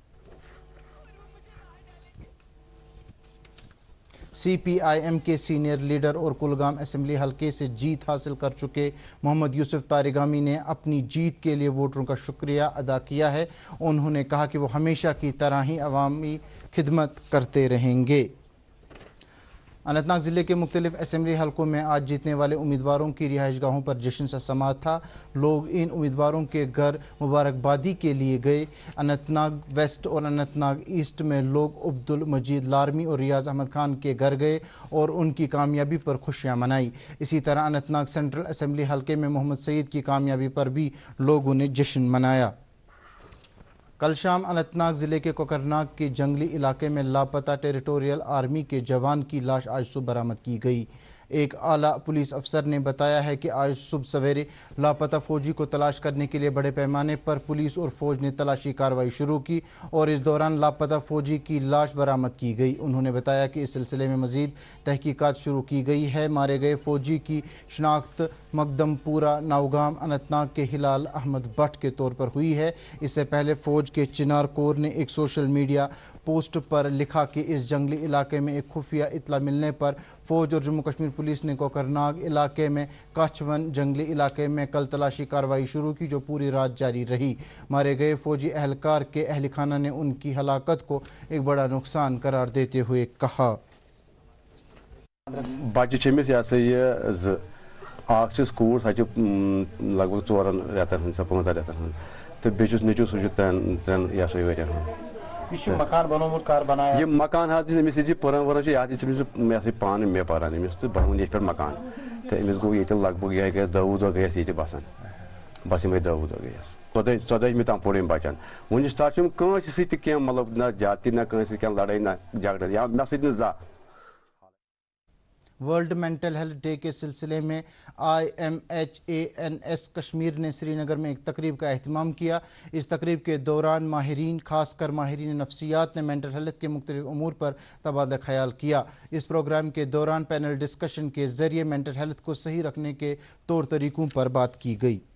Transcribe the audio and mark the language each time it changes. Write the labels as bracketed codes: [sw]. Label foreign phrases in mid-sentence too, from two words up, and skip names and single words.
[ur] سی پی آئی ایم کے سینئر لیڈر اور کلگام اسمبلی حلقے سے جیت حاصل کر چکے محمد یوسف تارگامی نے اپنی جیت کے لیے ووٹروں کا شکریہ ادا کیا ہے۔ انہوں نے کہا کہ وہ ہمیشہ کی طرح ہی عوامی خدمت کرتے رہیں گے۔ اننت ناگ ضلع کے مختلف اسمبلی حلقوں میں آج جیتنے والے امیدواروں کی رہائش گاہوں پر جشن سے سماعت تھا۔ لوگ ان امیدواروں کے گھر مبارکبادی کے لیے گئے۔ اننت ناگ ویسٹ اور اننت ناگ ایسٹ میں لوگ عبد المجید لارمی اور ریاض احمد خان کے گھر گئے اور ان کی کامیابی پر خوشیاں منائی۔ اسی طرح اننت ناگ سینٹرل اسمبلی حلقے میں محمد سعید کی کامیابی پر بھی لوگوں نے جشن منایا۔ کل شام اننت ناگ ضلع کے کوکرناگ کے جنگلی علاقے میں لاپتہ ٹیریٹوریل آرمی کے جوان کی لاش آج صبح برآمد کی گئی۔ ایک اعلیٰ پولیس افسر نے بتایا ہے کہ آج صبح سویرے لاپتہ فوجی کو تلاش کرنے کے لیے بڑے پیمانے پر پولیس اور فوج نے تلاشی کارروائی شروع کی اور اس دوران لاپتہ فوجی کی لاش برآمد کی گئی۔ انہوں نے بتایا کہ اس سلسلے میں مزید تحقیقات شروع کی گئی ہے۔ مارے گئے فوجی کی شناخت مقدم پورہ نوگام اننت ناگ کے ہلال احمد بٹ کے طور پر ہوئی ہے۔ اس سے پہلے فوج کے چنار کور نے ایک [en] social media post [ur] پر لکھا کہ اس جنگلی علاقے میں ایک خفیہ اطلاع ملنے پر فوج اور جموں کشمیر پولیس نے کوکرناگ علاقے میں کاچھون جنگلی علاقے میں کل تلاشی کارروائی شروع کی جو پوری رات جاری رہی۔ مارے گئے فوجی اہلکار کے اہل خانہ نے ان کی ہلاکت کو ایک بڑا نقصان قرار دیتے ہوئے کہا۔ [ks] بچہ چمس یہ اخ کور سہ لگ بھگ 4 رٮ۪تن ہٕنٛز 5 رٮ۪تن ہٕنٛز تہٕ بیٚیہِ چھُس نیٚچوٗ سُہ چھُ 3 ؤرۍیَن ہُنٛد۔ یہ مکان بنومت کر بنایا یہ مکان حظ أمِس یہِ پٔران ؤران چھُ یہِ حظ چھُ پانہٕ مےٚ پَران أمِس تہٕ بنووُن ییٚتہِ پٮ۪ٹھ مکان تہٕ أمِس گوٚو ییٚتہِ لگ بھگ یِہوٚے گٔیَس 10 دۄہ گٔیَس ییٚتہِ بسان بس یِمَے 10 دۄہ گٔیَس 14مہِ تام پوٚر أمۍ بچن وٕنِس تام چھُنہٕ کٲنٛسہِ سۭتۍ تہِ کینٛہہ مطلب نہ جاتی نہ کٲنٛسہِ سۭتۍ کینٛہہ لڑٲے نہ جھگڑا یا مےٚ سۭتۍ نہٕ زانٛہہ۔ [en] World Mental Health Day [ur] کے سلسلے میں IMHANS کشمیر نے سری نگر میں ایک تقریب کا اہتمام کیا۔ اس تقریب کے دوران ماہرین خاص کر ماہرین نفسیات نے [en] mental health [ur] کے مختلف امور پر تبادلہ خیال کیا۔ اس پروگرام کے دوران [en] panel discussion [ur] کے ذریعے [en] mental health [ur] کو صحیح رکھنے کے طور طریقوں پر بات کی گئی۔